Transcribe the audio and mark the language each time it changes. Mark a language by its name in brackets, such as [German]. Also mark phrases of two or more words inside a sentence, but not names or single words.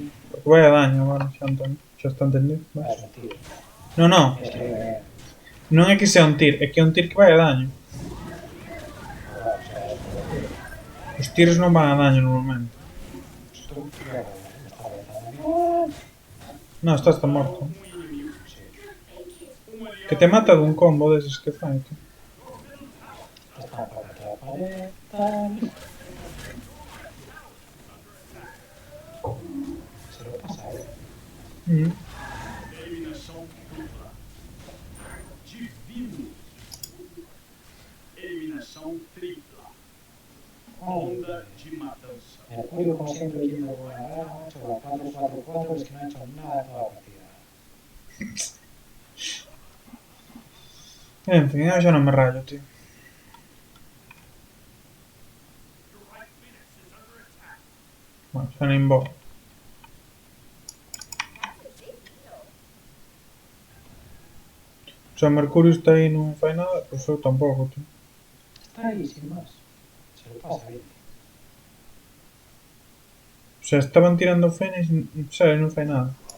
[Spanish] Porque vaya daño, [Galician] vale, xa está entendido. [Spanish] Vale. Es un tir. No, no. Es que, [Galician] Non é que sea un tir, é que é un tir que vai a daño. [Spanish] claro, o sea, es puro tir. [Galician] Os tiros non van a daño normalmente. [Spanish] Esto, ya, me está reventando. [Galician] No, estás tan morto. [Portuguese] Um inimigo. [Spanish] Sí. [Portuguese] Um aliado. [Galician] Que te mata dun combo deses que fai, tío. [Spanish] Está para que la pared, tal. Se lo pasa, Mm. [Portuguese] Eliminação dupla. Divino. Eliminação tripla. Onda de matanza. [Spanish] Mercurio, como siempre, yendo por la granja, macho, con la 4-4-4, es que no ha hecho nada en toda la partida. En fin, [Galician] eu xa non me rayo, tío. Bueno, xa nin vou. O sea, Mercurio está aí e non fai nada, pois eu tampouco, tío. [Spanish] Está ahí, sin más. Se lo pasa bien. [Galician] O sea, estaban tirando Fénix, sabe, non fai nada.